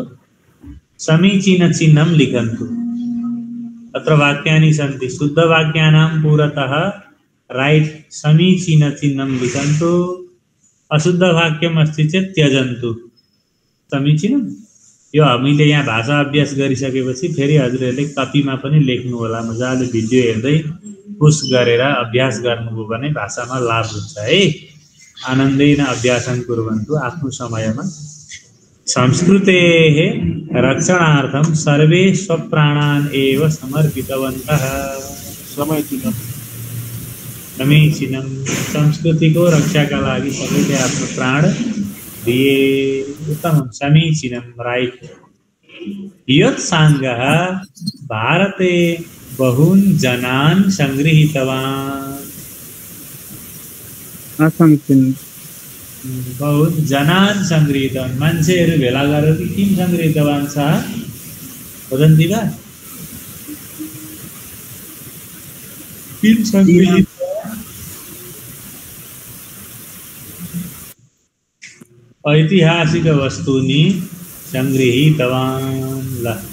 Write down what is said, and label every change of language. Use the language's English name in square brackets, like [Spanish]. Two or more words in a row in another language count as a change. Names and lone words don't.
[Sanskrit] समीचीनचिह्नं लिखन्तु अत्र वाक्यानि सन्ति शुद्धवाक्यानां पुरतः राइट समीचीनचिह्नं लिखन्तु अशुद्धवाक्यम् अस्ति चेत् त्यजन्तु समीचीनं [Nepali] यो हामीले यहाँ भाषा अभ्यास गरिसकेपछि फेरि हजुरहरूले कपीमा पनि लेख्नु होला मजाले भिडियो हेर्दै पुश गरेर अभ्यास गर्नुभयो भने भाषामा लाभ हुन्छ है [Sanskrit] आनन्देन अभ्यासं कुर्वन्तु [Nepali] आफ्नो समयमा [Sanskrit] संस्कृतेः रक्षणार्थं सर्वे स्वप्राणान् एव समर्पितवन्तः समीचीनम [Nepali] संस्कृति को रक्षा का लागि सबैले आफ्नो प्राण दिए [Sanskrit] उत्तम समीचीनम राइट यत् सांगः भारते बहून् जनान् संगृहीतवान् असमीचीनं बहुत जनान् संगृहीतवान् [Nepali] मान्छेहरू भेला गरेर किन संगृहीतवान् छ [Sanskrit] वदन्ति वा किन संगृहीत ऐतिहासिक वस्तूनि संगृहीतवान् ल